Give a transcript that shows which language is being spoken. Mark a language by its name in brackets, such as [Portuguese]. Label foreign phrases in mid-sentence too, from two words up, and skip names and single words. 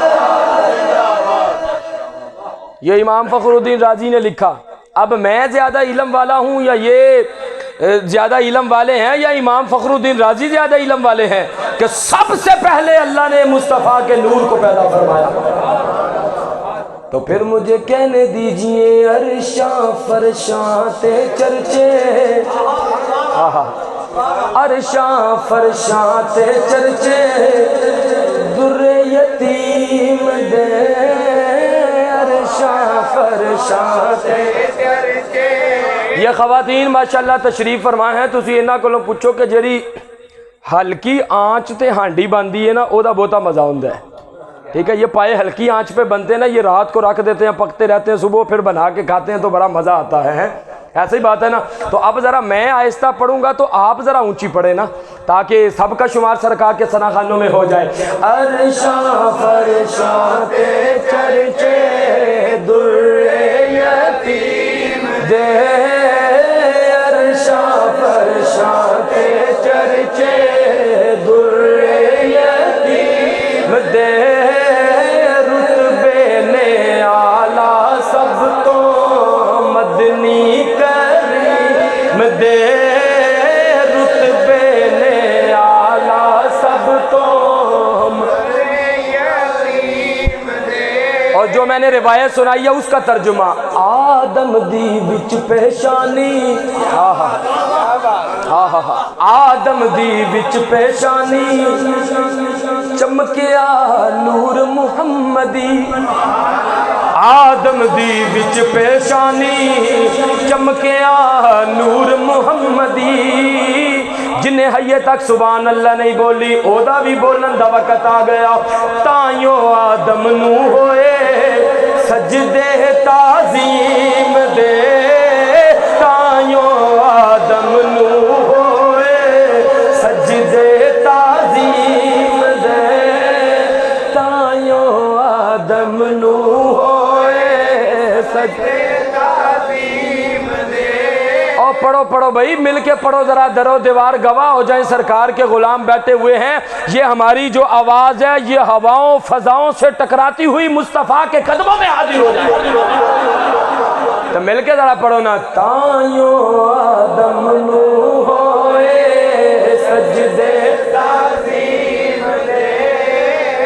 [Urdu] یہ امام فخر الدین رازی نے لکھا۔ اب میں زیادہ علم والا ہوں یا یہ زیادہ علم والے ہیں، یا امام فخر الدین رازی زیادہ علم والے ہیں کہ سب سے پہلے اللہ نے مصطفیٰ کے نور کو پیدا فرمایا؟ تو پھر مجھے کہنے دیجئے [Punjabi] عرشاں فرشاں تے چرچے، عرشاں فرشاں تے چرچے، در یتیم دے عرشاں فرشاں تے چرچے۔ [Urdu] یہ خواتین ماشاءاللہ تشریف فرما ہیں، [Punjabi] تسی انہاں کولوں پوچھو کہ جڑی ہلکی آنچ تے ہانڈی باندھی ہے نا، او دا بہتا مزہ ہوندا ہے، ٹھیک ہے؟ [Urdu] یہ پائے ہلکی آنچ پہ بنتے ہیں نا، یہ رات کو رکھ دیتے ہیں، پکتے رہتے ہیں، صبح پھر بنا کے کھاتے ہیں تو بڑا مزہ آتا ہے، ایسا ہی بات ہے نا۔ تو اب ذرا میں آہستہ پڑھوں گا تو آپ ذرا اونچی پڑھیں نا، تاکہ سب کا شمار سرکار کے ثنا خانوں میں ہو جائے۔ [Punjabi] عرشاں فرشاں تے چرچے، در یتیم دے عرشاں فرشاں تے چرچے، در یتیم دے رتبے نے آلہ سب تو مدنی کریم دے، رتبے نے آلہ سب تو [Urdu] اور جو میں نے روایت سنائی ہے اس کا ترجمہ، [Punjabi] آدم دی وچ پیشانی، آدم دی وچ پیشانی، چمکیا نور محمدی، آدم دی وچ پیشانی، چمکیا نور محمدی، جنہیں حیے تک سبحان اللہ نہیں بولی او دا بھی بولن دا وقت آ گیا۔ تائیوں آدم نو ہوئے سجدے تعظیم دے، تائیوں آدم نو ہوئے سجدے تعظیم دے، تائیوں آدم نو ہوئے سجدے تعظیم دے۔ [Urdu] اور پڑھو پڑھو بھائی، مل کے پڑھو ذرا، در و دیوار گواہ ہو جائیں، سرکار کے غلام بیٹھے ہوئے ہیں، یہ ہماری جو آواز ہے یہ ہواؤں فضاؤں سے ٹکراتی ہوئی مصطفیٰ کے قدموں میں حاضر ہو جائے، تو مل کے ذرا پڑھو نا، [Punjabi] تائیوں آدم نو ہوئے سجدے تعظیم دے۔